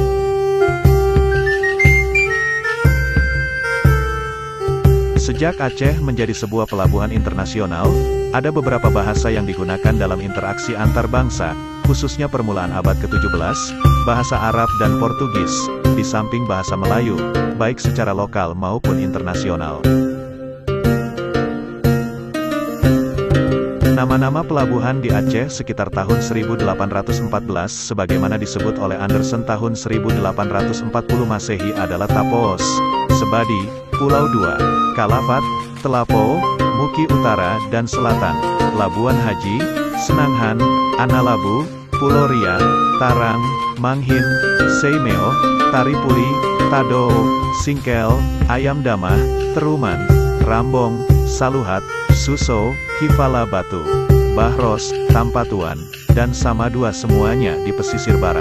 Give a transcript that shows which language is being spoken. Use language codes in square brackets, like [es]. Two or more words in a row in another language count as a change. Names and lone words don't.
[id] Sejak Aceh menjadi sebuah pelabuhan internasional, ada beberapa bahasa yang digunakan dalam interaksi antar bangsa, khususnya permulaan abad ke-17, bahasa Arab dan Portugis, di samping bahasa Melayu, baik secara lokal maupun internasional. Nama-nama pelabuhan di Aceh sekitar tahun 1814 sebagaimana disebut oleh Anderson tahun 1840 Masehi adalah Tapos, Sebadi, Pulau Dua, Kalafat, Telapo, Muki Utara dan Selatan, Labuan Haji, Senanghan, Analabu, Pulau Ria, Tarang, Manghin, Seimeo, Taripuli, Tadou, Singkel, Ayam Damah, Teruman, Rambong, Saluhat, Suso, Kifala Batu, Bahros, Tampatuan, dan Samadua semuanya di pesisir barat.